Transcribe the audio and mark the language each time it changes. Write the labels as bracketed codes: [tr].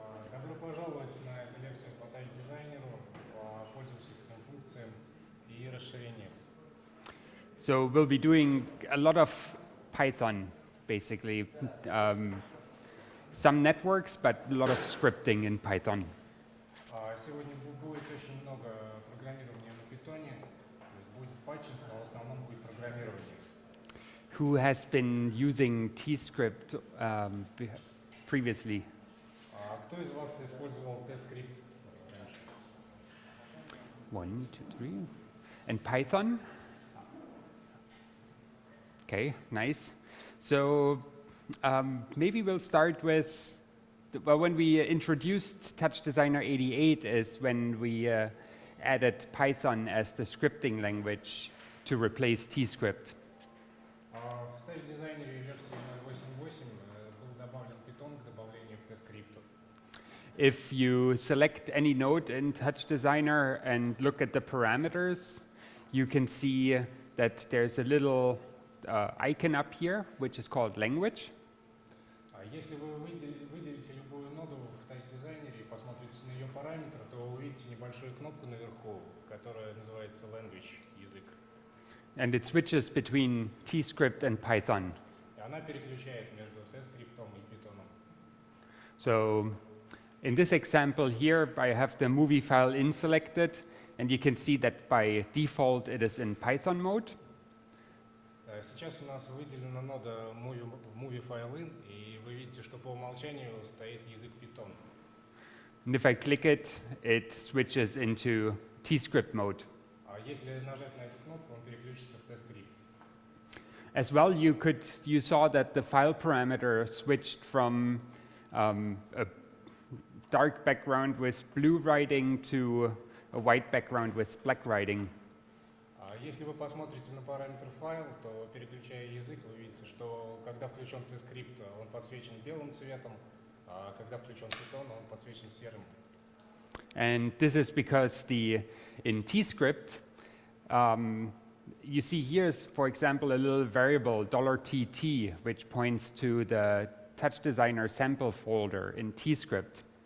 [ru] Добро пожаловать на эту лекцию по тайп-дизайнеру, по пользовательским функциям и расширениям. [en] So we'll be doing a lot of Python, basically. Some networks, but a lot of scripting in Python. [ru] Сегодня будет очень много программирования на питоне, то есть будет патчинг, но в основном будет программирование. [en] Who has been using TScript previously? [ru] Кто из вас использовал TScript раньше? [en] 1, 2, 3. And Python? Okay, nice. So maybe we'll start with, well, when we introduced Touch Designer 88 is when we added Python as the scripting language to replace TScript. [ru] В тайп-дизайнере версии 0.8.8 был добавлен Python к добавлению к TScript. [en] If you select any node in Touch Designer and look at the parameters, you can see that there's a little icon up here, which is called language. [ru] Если вы выделите любую ноду в тайп-дизайнере и посмотрите на ее параметры, то вы увидите небольшую кнопку наверху, которая называется language, язык. [en] And it switches between TScript and Python. [ru] И она переключает между TScript и Python. [en] So in this example here, I have the movie file in selected, and you can see that by default it is in Python mode. [ru] Сейчас у нас выделена нода movie file in, и вы видите, что по умолчанию стоит язык Python. [en] And if I click it, it switches into TScript mode. [ru] Если нажать на эту кнопку, он переключится в TScript. [en] As well, you saw that the file parameter switched from a dark background with blue writing to a white background with black writing. [ru] Если вы посмотрите на параметр файл, то переключая язык, вы видите, что когда включен TScript, он подсвечен белым цветом, а когда включен Python, он подсвечен серым. [en] And this is because in TScript, you see here's, for example, a little variable $TT, which points to the Touch Designer sample folder in TScript.